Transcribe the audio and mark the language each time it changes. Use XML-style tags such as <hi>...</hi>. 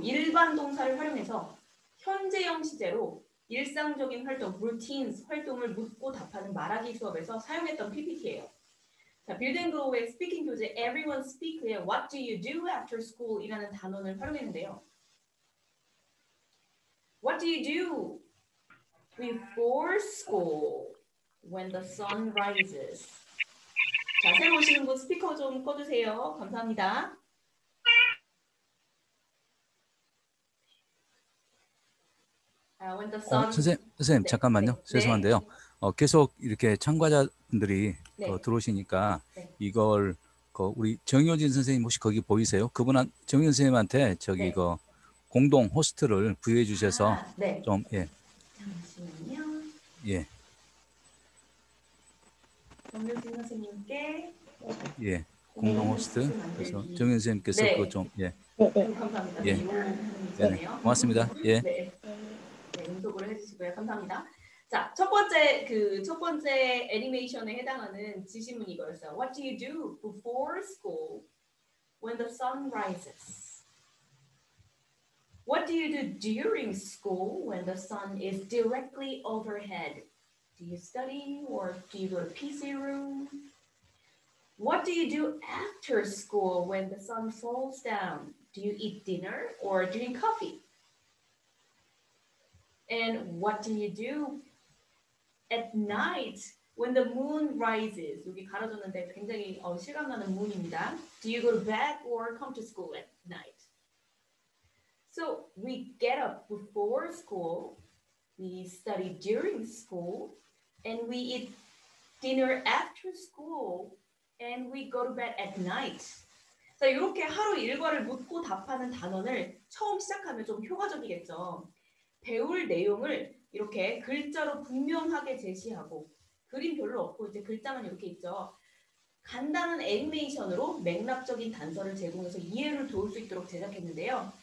<ko>일반 동사를 활용해서 현재형 시제로 일상적인 활동,</ko> <en>routines</en> <ko>활동을 묻고 답하는 말하기 수업에서 사용했던 PPT예요. 자, 빌드앤그로우의 스피킹 교재</ko> <en>Everyone Speak의 What do you do after school?</en> <ko>이라는 단원을 활용했는데요.</ko> <en>What do you do before school when the sun rises?</en> <ko>자, 새로 오시는 분 스피커 좀 꺼주세요. 감사합니다.</ko> <en>When the sun...</en> <ko>선생님 네, 잠깐만요. 네, 죄송한데요. 계속 이렇게 참가자분들이 네. 들어오시니까 네. 이걸 우리 정효진 선생님 혹시 거기 보이세요? 정효진 선생님한테 저기 네. 공동 호스트를 부여해 주셔서 네. 좀 잠시만요. 예. 정효진 선생님께 공동 호스트 그래서 정효진 선생님께서 네. 그거 좀 감사합니다. 예. 네. 고맙습니다. 예. 네. 네, 응속을 해주시고요. 감사합니다. 자, 첫 번째 애니메이션에 해당하는 지시문이 이거였어요.</ko> <en>What do you do before school when the sun rises? What do you do during school when the sun is directly overhead? Do you study or do you go to PC room? What do you do after school when the sun falls down? Do you eat dinner or drink coffee? And what do you do at night when the moon rises?</en> <ko>여기 가려졌는데 굉장히 실감나는</ko> <en>moon</en> <ko>입니다.</ko> <en>Do you go to bed or come to school at night? So we get up before school, we study during school, and we eat dinner after school, and we go to bed at night.</en> <ko>자, 이렇게 하루 일과를 묻고 답하는 단원을 처음 시작하면 좀 효과적이겠죠. 배울 내용을 이렇게 글자로 분명하게 제시하고 그림 별로 없고 이제 글자만 이렇게 있죠. 간단한 애니메이션으로 맥락적인 단서를 제공해서 이해를 도울 수 있도록 제작했는데요.</ko>